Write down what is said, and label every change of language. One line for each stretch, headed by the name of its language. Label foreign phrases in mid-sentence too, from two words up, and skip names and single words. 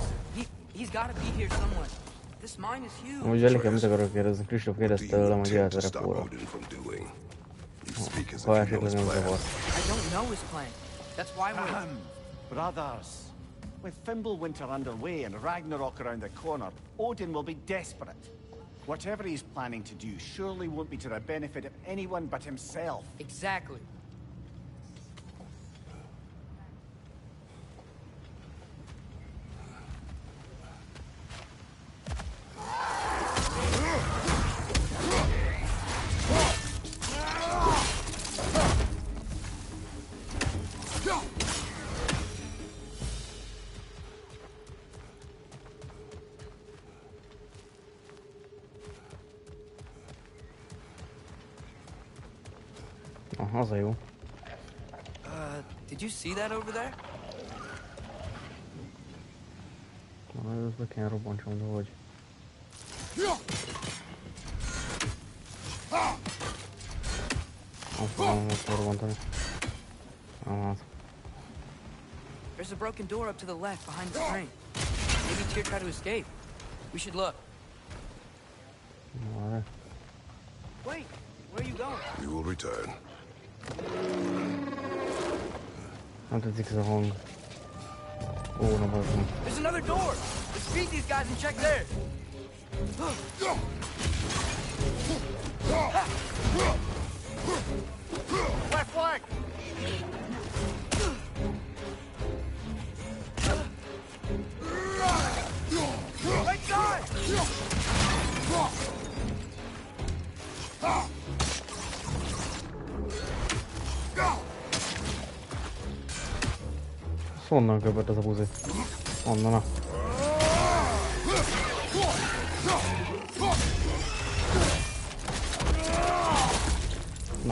English: He's got to be here somewhere. This mine is huge.
Hungarian: Amúgy Veliken mit akarok kérdezni? Kristóf kérdezte tőlem, hogy jöhet a repóra. Ha esetleg nem zavar.
English: I don't know his plan. That's why we're... Brothers, with Fimbulwinter underway and Ragnarok around the corner, Odin will be desperate. Whatever he's planning to do surely won't be to the benefit of anyone but himself. Exactly.
Hungarian: Az a jó.
English: Did you see that over there?
Hungarian: Ez be kell robbantsom, de hogy. Azt fogom robbantani.
English: There's a broken door up to the left behind the train. Maybe Tyr tried to escape. We should look. Wait, where are you going? We will return.
Hungarian: Nem tetszik ez a hang. Ó, na bazd meg.
English: There's another door! Let's beat these guys and check theirs! Left flank! Right side!
Hungarian: Honnan köpött az a buzi? Honnan a... Na.